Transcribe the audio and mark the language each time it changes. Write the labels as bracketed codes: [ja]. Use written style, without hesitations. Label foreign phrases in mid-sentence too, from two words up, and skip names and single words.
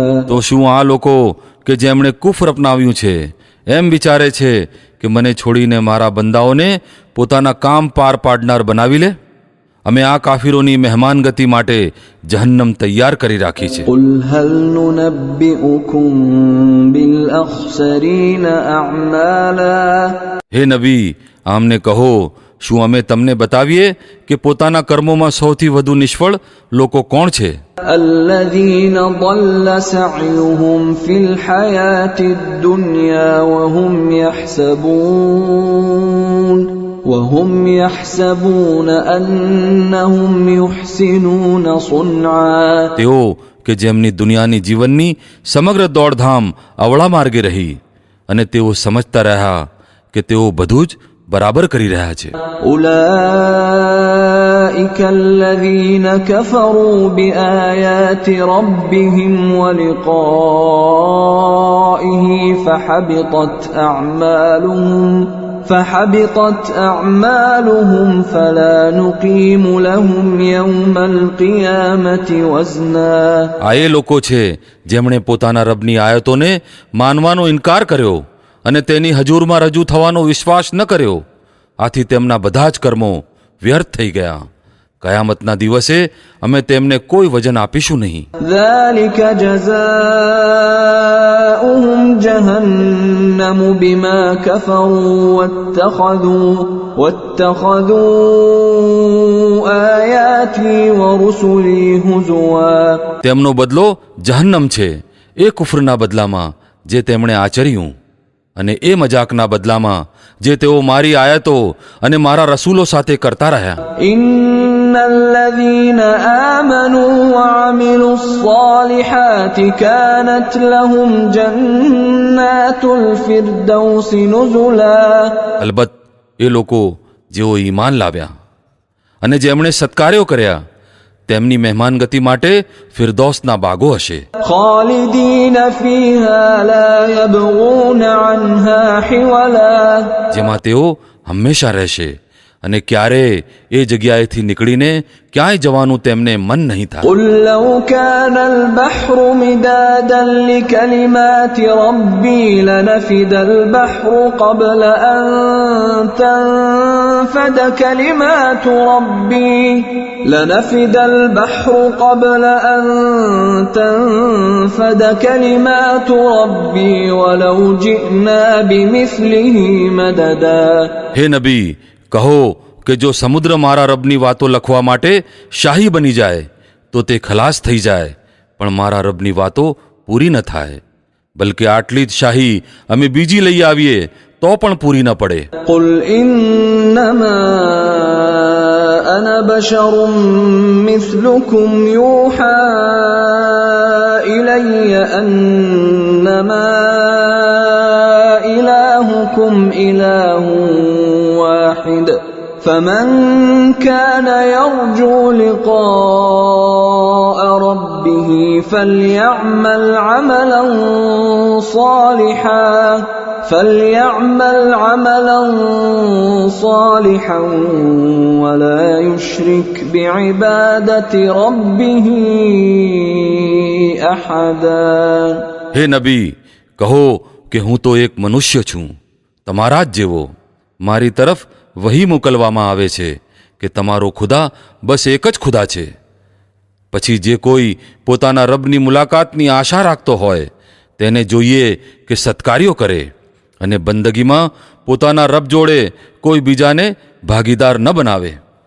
[gu] તો શું આ લોકો કે જેમણે કુફર અપનાવ્યું છે એમ વિચારે છે કે મને છોડીને મારા બંદાઓને પોતાના કામ પાર પાડનાર બનાવી લે? અમે આ કાફીરોની મહેમાનગતિ માટે જહન્નમ તૈયાર કરી રાખી છે. [ar] قل هل ننبئكم بالأخسرين أعمالا [gu] હે નબી, આમને કહો, શું અમે તમને બતાવીએ કે પોતાના કર્મોમાં સૌથી વધુ નિષ્ફળ લોકો કોણ છે? [ar] الذين ضل سعيهم في الحياة الدنيا وهم يحسبون أنهم يحسنون صنعا. [gu] તેઓ કે જેમની દુનિયાની જીવનની સમગ્ર દોડધામ અવળા માર્ગે રહી અને તેઓ સમજતા રહ્યા કે તેઓ બધું જ બરાબર કરી રહ્યા છે. [ar] أولئك الذين كفروا بآيات ربهم ولقائه فحبطت أعمالهم فلا نقيم لهم يوم القيامة وزنا. [gu] આ એ લોકો છે જેમણે પોતાના રબની આયતોને માનવાનો ઇનકાર કર્યો અને તેની હજૂરમાં રજૂ થવાનો વિશ્વાસ ન કર્યો. આથી તેમના બધા જ કર્મો વ્યર્થ થઈ ગયા. કયામતના દિવસે અમે તેમને કોઈ વજન આપીશું નહીં. [ar] ذلك جزاؤهم جهنم بما كفروا واتخذوا آياتي ورسلي هزوا. [gu] તેમનો બદલો જહન્નમ છે એ કુફરના બદલામાં જે તેમણે આચર્યું અને એ મજાકના બદલામાં જે તેઓ મારી આયતો અને મારા રસૂલો સાથે કરતા રહ્યા. [ar] إن الذين آمنوا وعملوا الصالحات كانت لهم جنات الفردوس نزلا. [gu] અલબત્ત એ લોકો જેઓ ઈમાન લાવ્યા અને જેમણે સત્કાર્યો કર્યા તેમની મહેમાનગતિ માટે ફિરદૌસના બાગો હશે. [ar] خالدين فيها لا يبغون عنها حولا. [gu] જેમાં તેઓ હંમેશા રહેશે અને ક્યારે એ જગ્યાએથી નીકળીને ક્યાંય જવાનું તેમને મન નહીં થાય. [ar] قل لو كان البحر مدادا لكلمات ربي لنفد البحر قبل أن تنفد كلمات ربي ولو جئنا بمثله مددا. [gu] હે નબી, કહો કે જો સમુદ્ર મારા રબની વાતો લખવા માટે શાહી બની જાય તો તે ખલાસ થઈ જાય, પણ મારા રબની વાતો પૂરી ન થાય. બલકે આટલી જ શાહી અમે બીજી લઈ આવીએ તો પણ પૂરી ન પડે. [ar] قل إنما أنا بشر مثلكم يوحى إلي أنما إلهكم إله واحد فمن كان يرجو لقاء ربه فليعمل عملا صالحا ولا يشرك بعبادة ربه أحدا. [gu] હે નબી, કહો કે હું તો એક મનુષ્ય છું તમારા જ જેવો. મારી તરફ વહી મોકલવામાં આવે છે કે તમારો ખુદા બસ એક જ ખુદા છે. પછી જે કોઈ પોતાના રબની મુલાકાતની આશા રાખતો હોય તેને જોઈએ કે સત્કાર્યો કરે અને બંદગીમાં પોતાના રબ જોડે કોઈ બીજાને ભાગીદાર ન બનાવે.